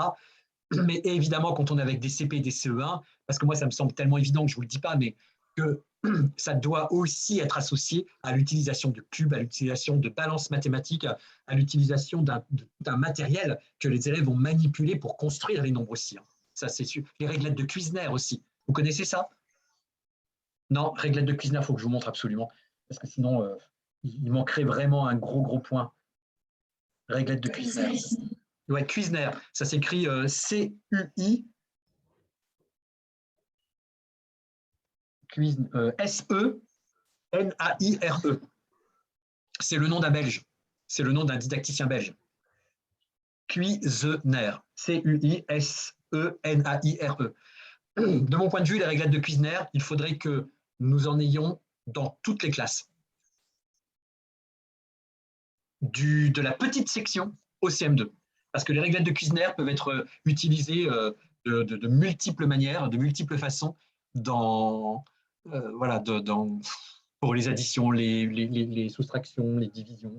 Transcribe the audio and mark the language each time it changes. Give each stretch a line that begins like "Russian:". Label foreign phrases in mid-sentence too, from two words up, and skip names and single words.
French: Mais évidemment, quand on est avec des CP, des CE1, parce que moi, ça me semble tellement évident que je ne vous le dis pas, mais que ça doit aussi être associé à l'utilisation de cubes, à l'utilisation de balances mathématiques, à l'utilisation d'un matériel que les élèves vont manipuler pour construire les nombres aussi. Hein. Ça, c'est sûr. Les réglettes de Kuizner aussi. Vous connaissez ça? Non, réglettes de Kuizner, il faut que je vous montre absolument. Parce que sinon, il manquerait vraiment un gros point. Réglettes de Kuizner. Ouais, Kuizner. Ça s'écrit C-U-I. S-E-N-A-I-R-E. C'est le nom d'un Belge. C'est le nom d'un didacticien belge. Kuizner. C-U-I-S-E-N-A-I-R-E. De mon point de vue, les réglettes de Kuizner, il faudrait que nous en ayons dans toutes les classes. De la petite section au CM2. Parce que les réglettes de Kuizner peuvent être utilisées de multiples manières, de multiples façons pour les additions, les soustractions, les divisions.